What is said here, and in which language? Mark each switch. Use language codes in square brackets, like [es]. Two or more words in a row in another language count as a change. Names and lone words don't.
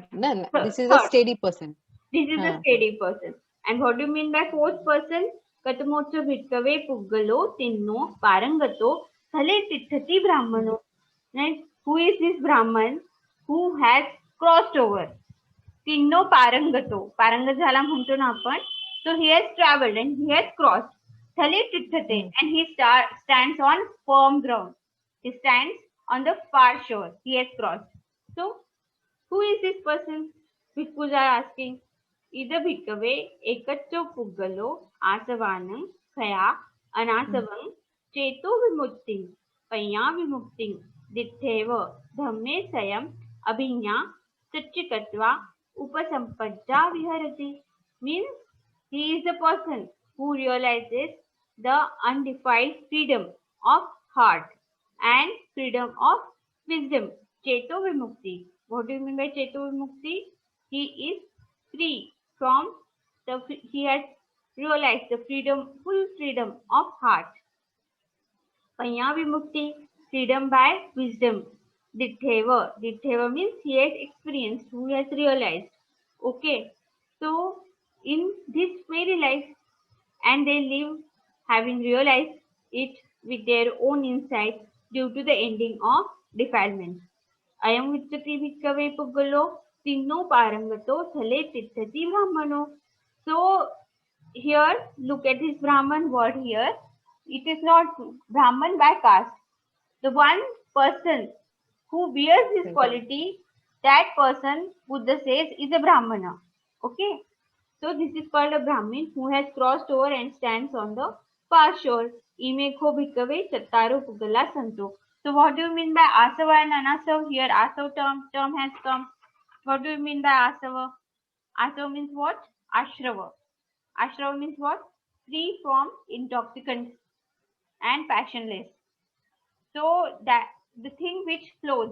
[en] No, this is a third. steady person. This is a steady person. And what do you mean by fourth person? [pi] Katamocho Bhikkave Puggalo Tinno Parangato Thale Tithati Brahmano. [en] Right? Who is this Brahman who has crossed over? [pi] Tinno Parangato. [mr] Parangat झाला म्हणतो ना आपण. [en] So he has traveled and he has crossed. [pi] Thale Tithate. [en] And he stands on firm ground. He stands on the far shore. He has crossed. So who is this person? Bhikkhus are asking. [pi] Ida bhikkhave ekaccho puggalo asavanam khaya anasavam cheto vimuktim panya vimuktim dittheva dhamme sayam abhinya satchikatva upasampadda viharati. [en] Means he is the person who realizes the undefiled freedom of heart and freedom of wisdom. [pi] Cheto vimukti. [en] What do you mean by [pi] cheto vimukti? [en] He is free from he has realized the full freedom of heart. [pi] Panya vimukti, [en] freedom by wisdom. Dittheva means he has experienced, who has realized. Okay. So in this very life, and they live having realized it with their own insight due to the ending of defilement. [pi] Ayam vichati bhikkave puggalo tinno parangato thale tithati brahmano. [en] So here look at this Brahman word here. It is not Brahman by caste. The one person who bears this quality, that person Buddha says is a Brahmana. Okay. So this is called a Brahmin who has crossed over and stands on the far shore. [pi] Imekho bhikkhave chattaro puggala santo. [en] So what do you mean by asava and anasava? Here asava term has come. What do you mean by asava? Asava means what? Ashrava. Ashrava means what? Free from intoxicants and passionless. So that the thing which flows.